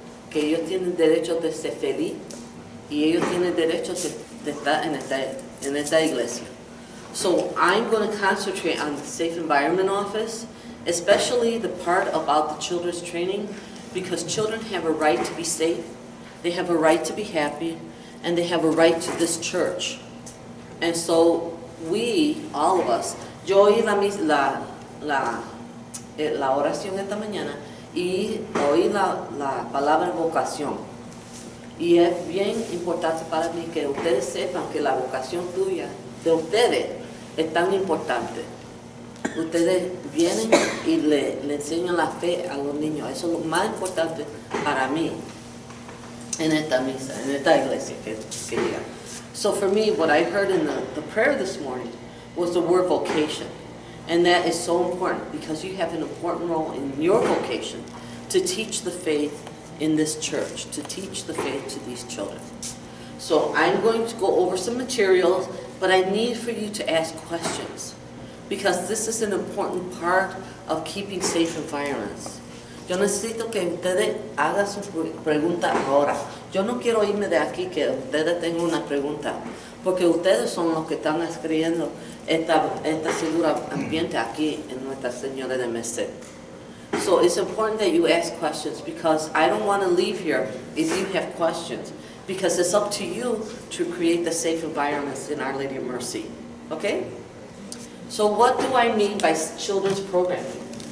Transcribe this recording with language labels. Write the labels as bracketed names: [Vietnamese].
[Spanish] que ellos tienen derecho de ser feliz y ellos tienen derecho de estar en esta iglesia. [English] So I'm going to concentrate on the Safe Environment Office, especially the part about the children's training, because children have a right to be safe, they have a right to be happy, and they have a right to this church. [Spanish] And so we, all of us, yo oí la oración esta mañana y oí la palabra vocación. Y es bien importante para mí que ustedes sepan que la vocación tuya, de ustedes, es tan importante. Ustedes vienen y le enseñan la fe a los niños. Eso es lo más importante para mí en esta misa, en esta iglesia que llega. [English] So for me, what I heard in the prayer this morning was the word vocation. And that is so important because you have an important role in your vocation to teach the faith in this church, to teach the faith to these children. So I'm going to go over some materials, but I need for you to ask questions because this is an important part of keeping safe environments. [Spanish] Yo necesito que ustedes hagan sus preguntas ahora. Yo no quiero irme de aquí que ustedes tengan una pregunta, porque ustedes son los que están escribiendo esta segura ambiente aquí en Nuestra Señora de Merced. [English] So it's important that you ask questions because I don't want to leave here if you have questions, because it's up to you to create the safe environments in Our Lady of Mercy. Okay? So what do I mean by children's programming?